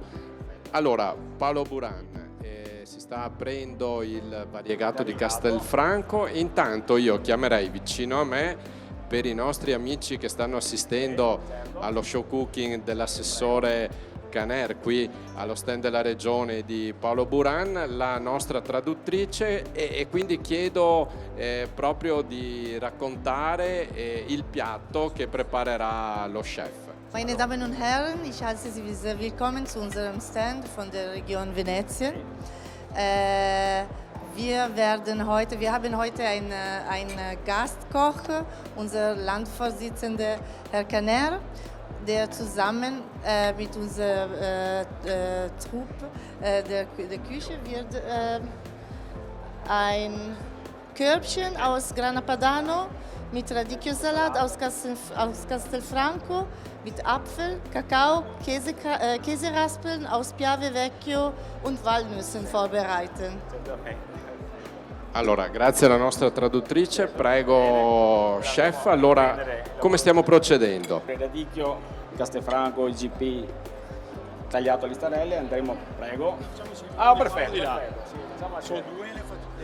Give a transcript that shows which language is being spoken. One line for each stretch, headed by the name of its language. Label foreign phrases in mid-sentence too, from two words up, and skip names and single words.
Italian: Allora, Paolo Buran, si sta aprendo il variegato di Castelfranco, intanto io chiamerei vicino a me, per i nostri amici che stanno assistendo allo
English: show cooking
Italian: dell'assessore Caner qui allo stand della regione di Paolo Buran, la nostra traduttrice, e quindi chiedo proprio di raccontare il piatto che preparerà lo chef.
German: Meine Damen und Herren, ich heiße Sie sehr willkommen zu unserem Stand von der Region Venetien. Wir haben heute einen Gastkoch, unser Landvorsitzender Herr Caner, der zusammen mit unserer Truppe der Küche wird ein Körbchen aus Grana Padano mit Radicchio-Salat aus Castelfranco, mit Apfel, Kakao, Käseraspeln aus Piave Vecchio und Walnüssen vorbereiten.
Italian: Allora, grazie alla nostra traduttrice, prego chef, allora come stiamo procedendo? Il radicchio Castelfranco IGP tagliato a listarelle, andremo, prego. Perfetto. Le facciamo assieme.